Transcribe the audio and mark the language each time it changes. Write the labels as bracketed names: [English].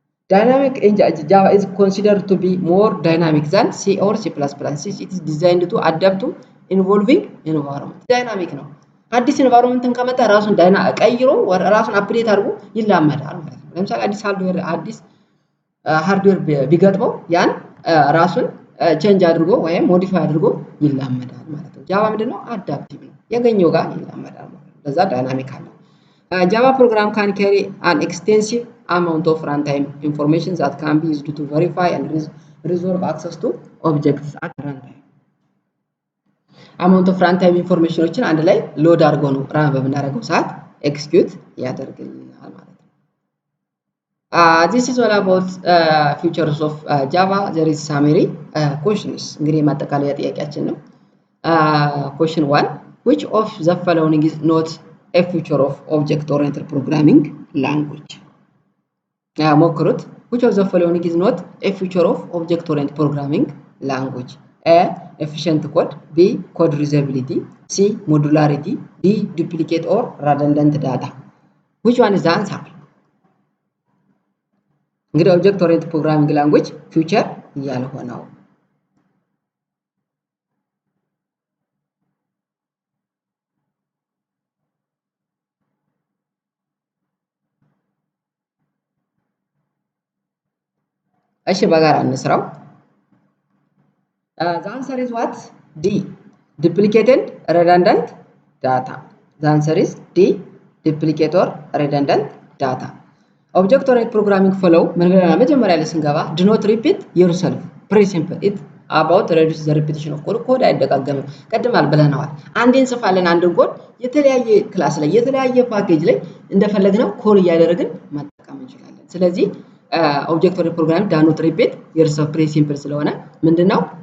[English] Dynamic in Java is considered to be more dynamic than C or C++. Since it is designed to adapt to involving environment. [Amharic] Dynamic ነው። አዲስ ኢንቫይሮንመንትን ከመጣ ራሱን ቀይሮ ራሱን አፕዴት አድርጎ ይላመዳል ማለት ነው። ለምሳሌ አዲስ ሃርድዌር ቢገጥመው ያን ራሱን ቼንጅ አድርጎ ወይም ሞዲፋይ አድርጎ ይላመዳል ማለት ነው። ጃቫ ምንድነው? አዳፕቲቭ ነው። ያገኘው ጋር ይላመዳል ማለት ነው። ለዛ ዳይናሚክ አለ። [English] Java program can carry an extensive amount of runtime information that can be used to verify and resolve access to objects at runtime. Amount of runtime information [Amharic] አንድ ላይ ሎድ አድርጎ ነው ራን በምናደርገው ሰዓት ኤክስኪዩት ያደርግልናል ማለት ነው። [English] This is all about features of Java. There is summary questions. [Amharic] እንግዲህ ማጠቃለያ ጥያቄያችን ነው። [English] Question 1. Which of the following is not a feature of object-oriented programming language? [Amharic] ሞክሩት። [English] Which of the following is not a feature of object-oriented programming language? A. Efficient code. B. Code reusability. C. Modularity. D. Duplicate or redundant data. Which one is the answer? እንግዲህ object-oriented programming language feature [Amharic] ያልሆነው እሺ በጋራ እንስራው። [English] The answer is what? D. Duplicate and redundant data. The answer is D. Duplicate or redundant data. Object-oriented programming flow [Amharic] ምን ብለናል? መጀመሪያ ላይ ስንገባ [English] do not repeat yourself. Pretty simple. It about reduce the repetition of code. [Amharic] ኮድ አይደጋገምም። ቀድማል ብለናል። አንዴን እንጽፋለን አንድን ኮድ የተለያየ ክላስ ላይ የተለያየ ፓኬጅ ላይ እንደፈለግነው ኮድ እያደረግን መጠቀም እንችላለን። ስለዚህ [English] object-oriented programming does not repeat yourself. [Amharic] Pretty simple ስለሆነ ምንድነው?